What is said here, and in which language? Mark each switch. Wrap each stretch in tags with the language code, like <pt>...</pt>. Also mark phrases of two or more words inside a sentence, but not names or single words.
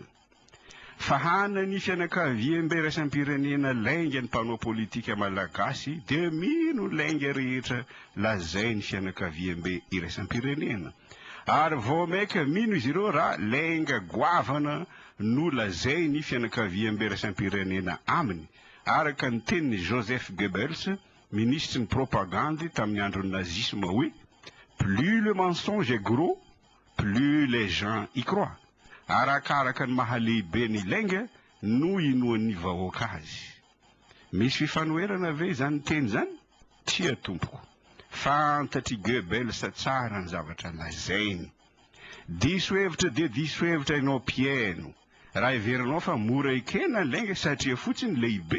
<mg>Fahana ny fianakaviam-be iraisam-pirenena lainga ny mpanao politika malagasy dia mino lainga rehetra lazay ny fianakaviam-be iraisam-pirenena. Ary vao maika mino izy ireo raha lainga goavana no lazay ny fianakaviam-be iraisam-pirenena aminy. Araka ny teniny Joseph Goebbels, ministry ny propagandy tamin'ny andron'ny nazisme hoe,</mg> <fr>plus le mensonge est gros, plus les gens y croient.</fr> <mg>Arakaraka ny mahalehibe ny lainga no inoan'ny vahoaka azy. Misy fifanoherana ve izany teny zany? Tia tompoko. Fantatry Goebbels tsara ny zavatra lazainy. diso hevitra dia diso hevitra ianao mpiaino raha iverinao fa mora ikena ny lainga satria fotsiny lehibe.</mg>